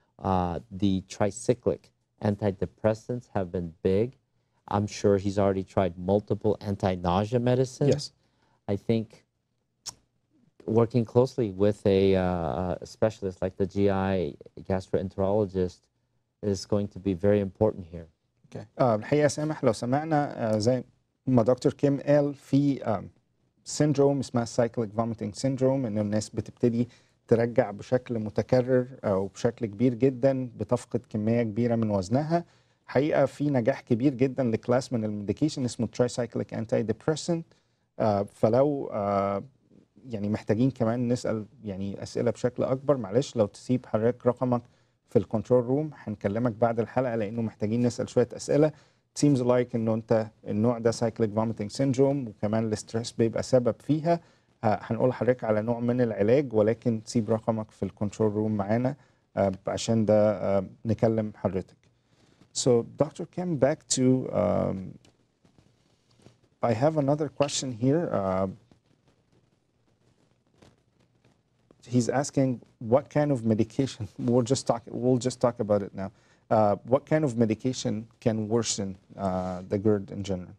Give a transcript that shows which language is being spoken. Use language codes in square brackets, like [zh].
[en] The tricyclic antidepressants have been big. I'm sure he's already tried multiple anti-nausea medicines. Yes. I think working closely with a specialist like the GI gastroenterologist is going to be very important here. Okay. [ar] الحقيقة سامح لو سمعنا زي ما دكتور كيم قال في سيندروم اسمها سايكليك فوميتنج سيندروم، ان الناس بتبتدي ترجع بشكل متكرر او بشكل كبير جدا، بتفقد كميه كبيره من وزنها. حقيقه في نجاح كبير جدا لكلاس من الميديكيشن اسمه ترايسايكليك انتي ديبريسنت. فلو يعني محتاجين كمان نسال يعني اسئله بشكل اكبر، معلش لو تسيب حضرتك رقمك في الكنترول روم هنكلمك بعد الحلقه، لانه محتاجين نسال شويه اسئله. [en] seems like [ar] انه انت النوع ده سايكليك فوميتنج سيندروم، وكمان الاسترس بيبقى سبب فيها. هنقول لحضرتك على نوع من العلاج، ولكن سيب رقمك في الكنترول روم معانا عشان ده نكلم حضرتك. [en] So Dr. Kim, back to I have another question here. He's asking what kind of medication. We'll just talk about it now. What kind of medication can worsen the GERD in general?